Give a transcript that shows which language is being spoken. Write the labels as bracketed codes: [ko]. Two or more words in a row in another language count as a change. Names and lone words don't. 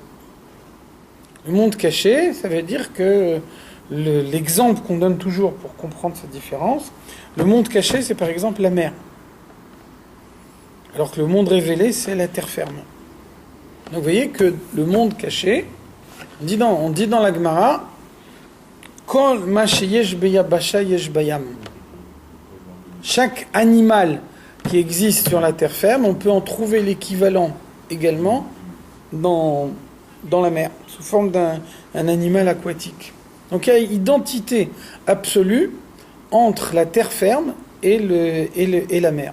[fr] Le monde caché, ça veut dire que l'exemple qu'on donne toujours pour comprendre cette différence, le monde caché, c'est par exemple la mer. Alors que le monde révélé, c'est la terre ferme. Donc vous voyez que le monde caché, on dit dans la Gemara, [he] כל מה שיש ביבשה יש בים. [fr] Chaque animal qui existe sur la terre ferme, on peut en trouver l'équivalent également dans la mer, sous forme d'un animal aquatique. Donc il y a une identité absolue entre la terre ferme et la mer.